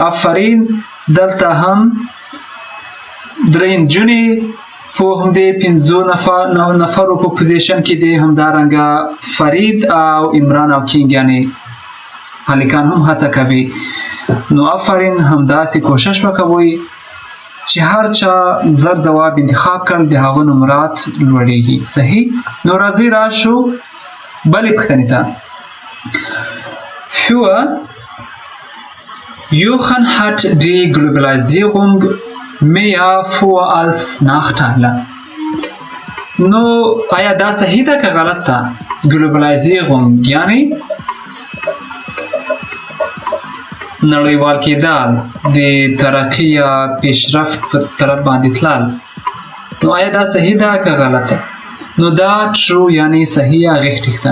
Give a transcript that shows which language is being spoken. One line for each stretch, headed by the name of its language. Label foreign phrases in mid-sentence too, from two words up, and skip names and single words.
Pashto: آفرین دلته هم درې نجونې په همدې پنځو نفرو په پوزیشن کې دي، همدارنګه فرید او عمران او کینګ یعنی هلکان هم هڅه کوي. نو آفرین همداسې کوشش وکوئ چې هر چا زر جواب انتخاب کړل د هغه نمرات لوړیږي. صحیح. نو راځئ راشو بلې پوښتنې ته.
German: Für Jochen hat die Globalisierung mehr Vor- als Nachteile.
Pashto: نو آیا دا صحیح ده که غلط ده؟ Globalisierung یعنی نړیوال کېدل، د ترقي یا پیشرفت په طرف باندې تلل. نو آیا دا صحیح ده که غلطه؟ نو دا true یعنی صحیح یا غیږ ده.